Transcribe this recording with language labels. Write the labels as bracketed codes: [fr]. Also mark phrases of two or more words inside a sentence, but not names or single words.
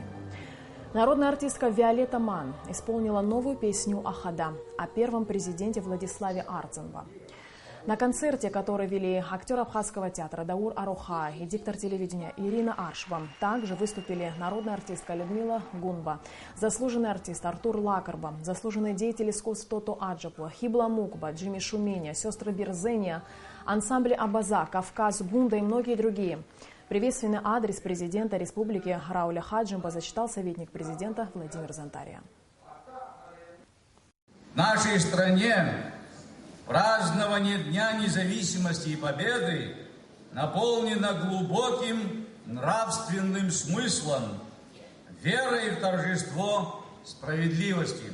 [ru] Народная артистка Виолетта Ман исполнила новую песню «Ахада» о первом президенте Владиславе Арзенба. На концерте, который вели актер Абхазского театра Даур Аруха и диктор телевидения Ирина Аршба, также выступили народная артистка Людмила Гунба, заслуженный артист Артур Лакарба, заслуженный деятель искусств Тото Аджапла, Хибла Мукба, Джимми Шуменя, сестры Бирзения, ансамбли Абаза, Кавказ, Гунда и многие другие. Приветственный адрес президента республики Рауля Хаджимба зачитал советник президента Владимир Зантария. В нашей стране празднование Дня независимости и победы наполнено глубоким нравственным смыслом, верой в торжество справедливости.